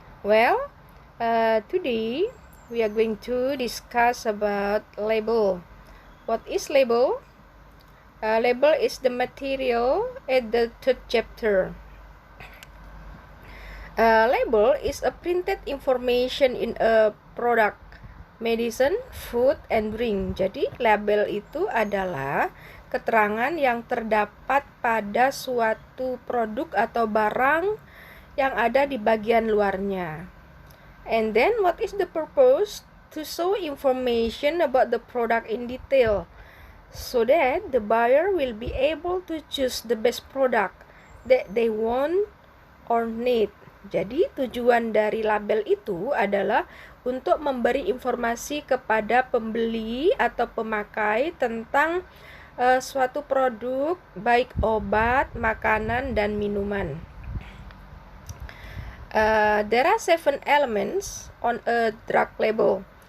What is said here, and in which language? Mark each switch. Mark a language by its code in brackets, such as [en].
[en] Well, today we are going to discuss about label. What is label? Label is the material at the third chapter. Label is a printed information in a product, medicine, food, and drink. [id] Jadi label itu adalah keterangan yang terdapat pada suatu produk atau barang yang ada di bagian luarnya. [en] And then what is the purpose? To show information about the product in detail, so that the buyer will be able to choose the best product that they want or need. [id] Jadi tujuan dari label itu adalah untuk memberi informasi kepada pembeli atau pemakai tentang suatu produk, baik obat, makanan, dan minuman. [en] There are 7 elements on a drug label.